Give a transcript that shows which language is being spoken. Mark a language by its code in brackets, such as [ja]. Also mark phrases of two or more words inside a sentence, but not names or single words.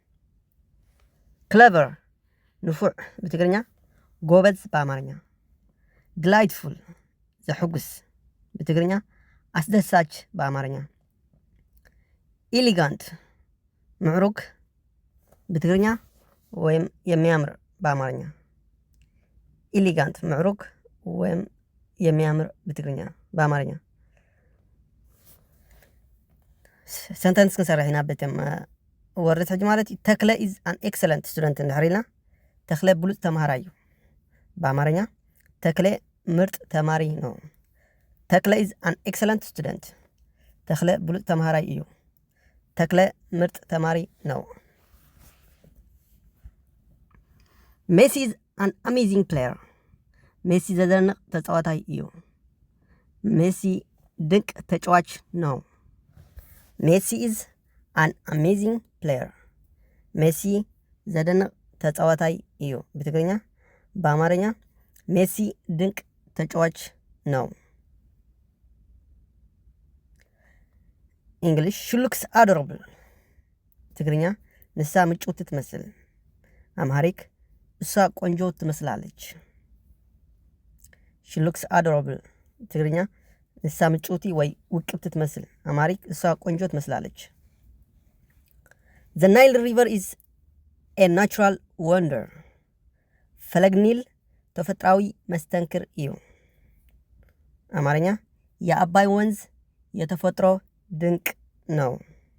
[ti] ክለቨር ንፉዕ በትግርኛ፣ [am] ጎበዝ በአማርኛ። [ti] ድላይትፉል ዘሕጉስ በትግርኛ፣ [am] አስደሳች በአማርኛ። [ti] ኢሊጋንት ምዕሩግ በትግርኛ [am] ወይም የሚያምር በአማርኛ። [ti] ኢሊጋንት ምዕሩግ [am] ወይም የሚያምር [ti] በትግርኛ፣ በአማርኛ። ሰንተንስ ክንሰርሕ ኢና በተም ወርድ ሕጂ ማለት እዩ። ተክለ [en] is an excellent student [ti] እንድሕር ኢልና፣ ተክለ ብሉፅ ተምሃራይ እዩ በአማርኛ። [am] ተክለ ምርጥ ተማሪ ነው። [ti] ተክለ [en] is an excellent student። [ti] ተክለ ብሉፅ ተምሃራይ እዩ። [am] ተክለ ምርጥ ተማሪ ነው። [en] Messi is an amazing player። [ti] ሜሲ ዘደንቕ ተጫዋታይ እዩ። [am] ሜሲ ድንቅ ተጫዋች ነው። [en] Messi is an amazing player። [ti] ሜሲ ዘደንቕ ተጫዋታይ እዩ በትግርኛ፣ [am] በአማርኛ ሜሲ ድንቅ ተጫዋች ነው። [en] English she looks adorable [ti] ትግርኛ፣ ንሳ ምጩት ትመስል። [am] አምሃሪክ እሷ ቆንጆ ትመስላለች። [en] she looks adorable [ti] ትግርኛ፣ ንሳ ምጩቲ ወይ ውቅብቲ ትመስል። [am] አምሃሪክ እሷ ቆንጆ ትመስላለች። [en] The Nile River is a natural wonder። [ti] ፈለግ ኒል ተፈጥሯዊ መስተንክር እዩ። [am] አማርኛ የአባይ ወንዝ የተፈጥሮ ድንቅ ነው።